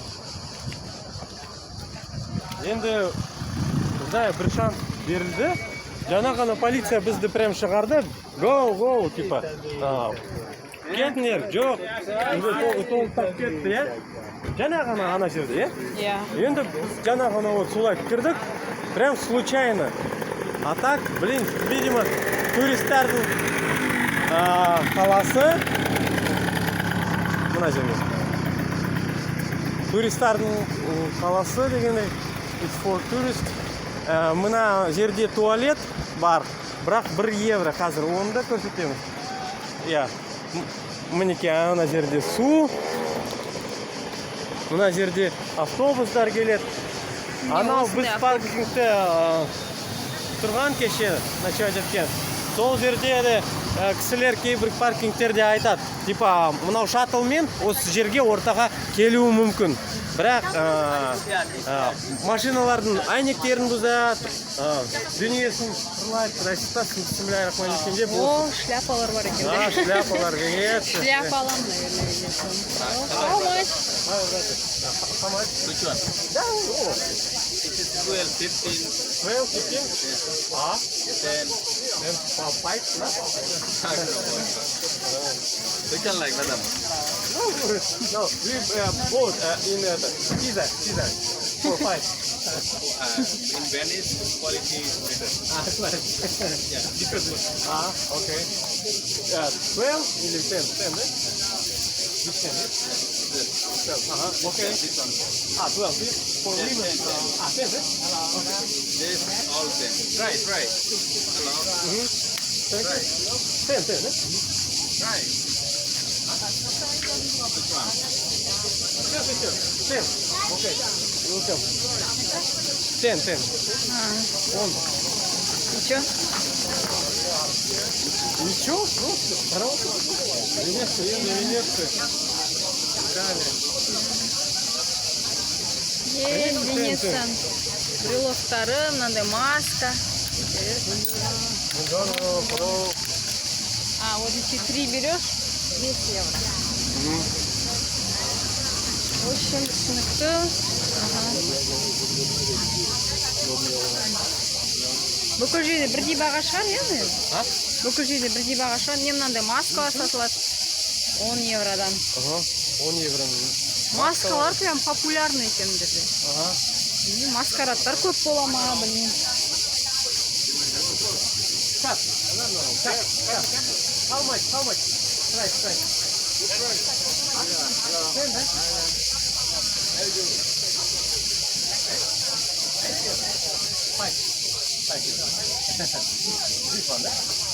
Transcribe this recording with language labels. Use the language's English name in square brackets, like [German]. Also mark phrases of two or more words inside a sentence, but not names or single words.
[Kazakh] Енді бізде бір шанс берілді. Жаңа ғана полиция бізді прям шығарды. Go, типа. Кетіңдер, жоқ. Толықтап кетті, иә? Жаңа ғана ана жерде, иә? Енді біз жаңа ғана солай кірдік. [Russian] Прям случайно. А так, блин, видимо, [Kazakh] туристердің қаласы. Мына жерде. Туристердің қаласы дегенде, [English] it's for tourist. [Kazakh] Мына жерде туалет бар, бірақ 1 евро қазір оны да көрсетеміз. Иә, мінеке ана жерде су, мына жерде автобустар келеді. Анау осындай біз паркингте тұрған кеше ночевать еткен. Сол жерде де кісілер кейбір паркингтерде айтады, типа мынау шаттлмен осы жерге ортаға келуі мүмкін. Бірақ машиналардың әйнектерін бұзады, дүниесін ұрлайды, расистасын бисмиллахиррахманиррахим деп. О, шляпалар бар екен. [Russian] Да, шляпалар нет. [Kazakh] Шляпа аламын, [Russian] наверное, видеть. [English] How much? How much? Which one? [Russian] Да, о. [English] It is 12, 15, 12, 15? А? 10. Then 5, да? Which one like, madam? No, we bought in Caesar for 5. In Venice, quality is better. Nice. Yeah, different. [Russian] Okay. 12 или 10? 10, да? [English] This 10, yeah? This. 12, okay. This one. 12, this for women. 10, да? This all 10. Try, try. Hello. Thank you. 10, да? Try. Which one? Yes. 10. Okay. Welcome. 10. [Kazakh] Он. [Russian] Ничего? Ничего, просто. Пожалуйста. Венеция. Венеция. [Kazakh] Брелоктары, мынандай маска. [Russian] А, вот эти 3 берешь, 200 евро. В общем, [Kazakh] түсінікті. Бүкіл жерде бірдей баға шығар, иә? А? Бүкіл жерде бірдей баға шығар. Не мынандай маскалар сатылады 10 евродан. 10 евро. Маскалар [Russian] прям популярны [Kazakh] екен бізде. Маскарадтар көп бола ма, білмеймін. [English] How much? Right. This one, right?